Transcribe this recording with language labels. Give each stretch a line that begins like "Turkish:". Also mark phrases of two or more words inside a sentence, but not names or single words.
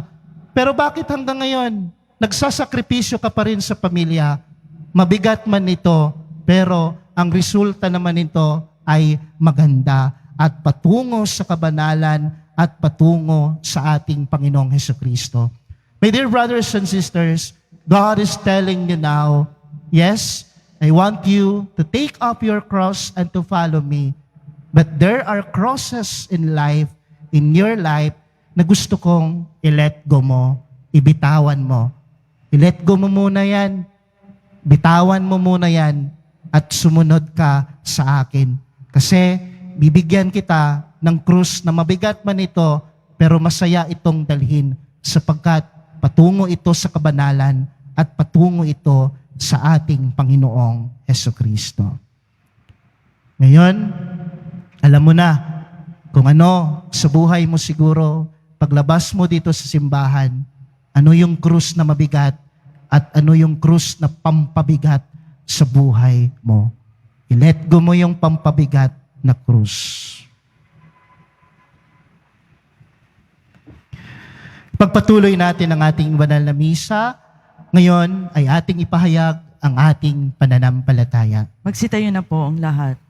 Filipino: Pero bakit hanggang ngayon, nagsasakripisyo ka pa rin sa pamilya? Mabigat man ito, pero ang resulta naman nito ay maganda at patungo sa kabanalan at patungo sa ating Panginoong Hesukristo.
English: My dear brothers and sisters, God is telling you now, yes, I want you to take up your cross and to follow me. But there are crosses in life, in your life,
Filipino: na gusto kong i-let go mo, ibitawan mo. I-let go mo muna yan, bitawan mo muna yan, at sumunod ka sa akin. Kasi bibigyan kita ng krus na mabigat man ito, pero masaya itong dalhin sapagkat patungo ito sa kabanalan at patungo ito sa ating Panginoong Hesukristo. Ngayon, alam mo na kung ano sa buhay mo siguro, paglabas mo dito sa simbahan, ano yung krus na mabigat at ano yung krus na pampabigat sa buhay mo. I-let go mo yung pampabigat na krus. Pagpatuloy natin ang ating banal na misa. Ngayon ay ating ipahayag ang ating pananampalataya. Magsitayo na po ang lahat.